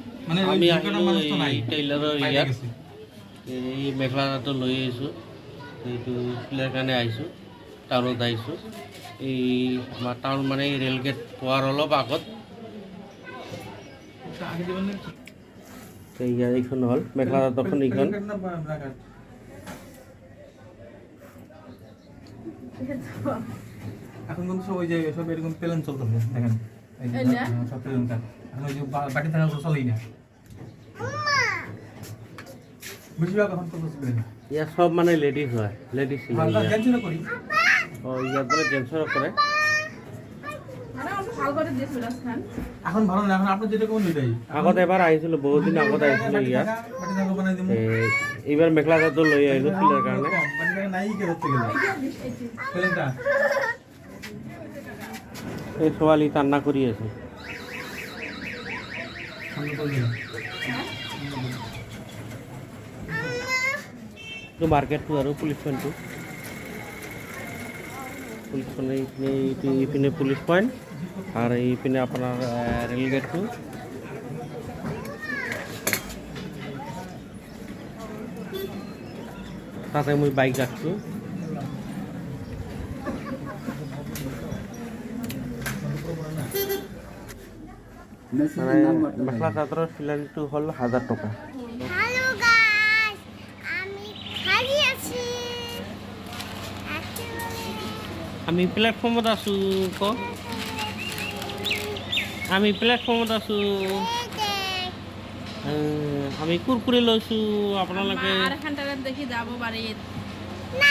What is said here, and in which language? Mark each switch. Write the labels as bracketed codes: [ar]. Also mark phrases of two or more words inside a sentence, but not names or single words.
[as] আমি আহিলোঁ এই টেইলাৰৰ ইয়াত এই মেখেলা চাদৰ লৈ আহিছোঁ। এইটো চিলাৰ কাৰণে আহিছোঁ, টাউনত আহিছোঁ। এই আমাৰ টাউন মানে [en] rail gate [as] পোৱাৰ অলপ আগত। এইখন হ'ল মেখেলা চাদৰখন, এইখন [bn] এখন কিন্তু সব ওই যে সব এরকম প্লেন চলতেছে দেখেন, এই যে সব [en] plain cut [bn] এখন ওই যে বাটি থাকা চলেই না, বেশিরভাগ এখন চলতেছে প্লেন। [as] ইয়াত সব মানে লেডিজ হয়, লেডিজ হালকা টেনশন করি ইয়াত মানে টেনশন কৰে। [bn] এখন ভালো না, এখন আপনি যেটা কোন ওইটাই। [as] আগত এবাৰ আহিছিলোঁ, বহুত দিন আগত আহিছিলোঁ ইয়াত। [bn] বাটি থাকা বানাই দিমু। [as] এইবাৰ মেখেলা চাদৰ লৈ আহিলোঁ চিলাৰ কাৰণে। [bn] বাটি থাকা নাই কি করতে গেল প্লেনটা [as] এই ছোৱালী কান্না কৰি আছে। এইটো মাৰ্কেটটো আৰু [en] police pointটো, police point [as] এইপিনে [en] police point [as] আৰু এইপিনে আপোনাৰ [en] rail gateটো। [as] তাতে মই বাইক ৰাখছোঁ। মেখেলা চাদৰৰ চিলাইটো হ'ল 1000 টকা। [en] hello guys, [as] আমি খালি আছি। আমি প্লেটফৰ্মত আছোঁ। আমি প্লেটফৰ্মত আছোঁ। আমি কুৰকুৰি লৈছোঁ। আপোনালোকে দেখি যাব পাৰি না